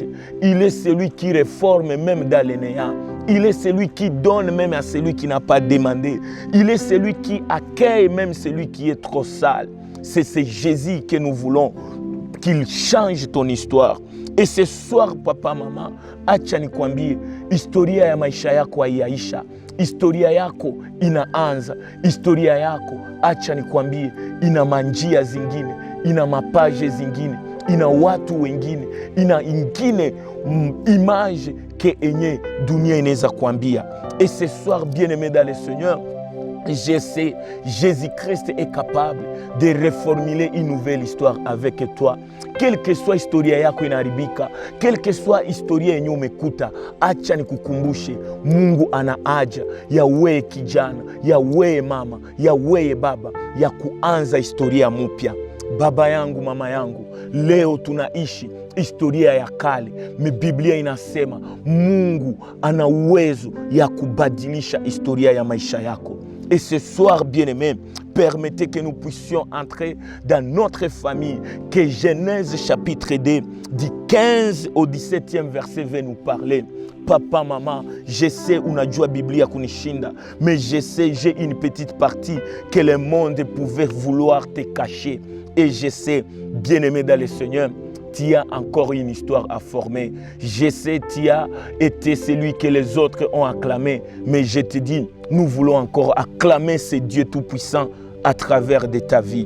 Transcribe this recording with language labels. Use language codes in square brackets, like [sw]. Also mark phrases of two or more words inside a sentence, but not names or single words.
[fr] Il est celui qui réforme même dans les néants. Il est celui qui donne même à celui qui n'a pas demandé. Il est celui qui accueille même celui qui est trop sale. C'est Jésus que nous voulons qu'il change ton histoire. Et ce soir, papa, maman, [sw] acha nikwambie, historia ya maisha yako haiyaisha. Historia yako inaanza. Historia yako, acha nikwambie, ina manjia zingine, ina mapaje zingine, ina watu wengine, ina ingine [fr] image que [sw] enye dunia inaweza kuambia. [fr] Et ce soir, bien-aimé dans le Seigneur, je sais, Jésus-Christ est capable de reformuler une nouvelle histoire avec toi. Quelle que soit [sw] historia yako inaribika, [fr] quelle que soit [sw] historia yenye umekuta, acha nikukumbushe, Mungu ana haja ya wewe kijana, ya wewe mama, ya wewe baba, ya kuanza historia mpya. Baba yangu, mama yangu, leo tunaishi historia ya kale. Biblia inasema Mungu ana uwezo ya kubadilisha historia ya maisha yako. [fr] Et ce soir, bien-aimés, permettez que nous puissions entrer dans notre famille, que Genèse chapitre 2, du 15 au 17e verset va nous parler. Papa, maman, je sais [sw] unajua Biblia kunishinda, [fr] mais je sais, j'ai une petite partie que le monde pouvait vouloir te cacher. Et je sais, bien-aimé dans le Seigneur, tu as encore une histoire à former. Je sais, tu as été celui que les autres ont acclamé. Mais je te dis, nous voulons encore acclamer ce Dieu Tout-Puissant à travers de ta vie.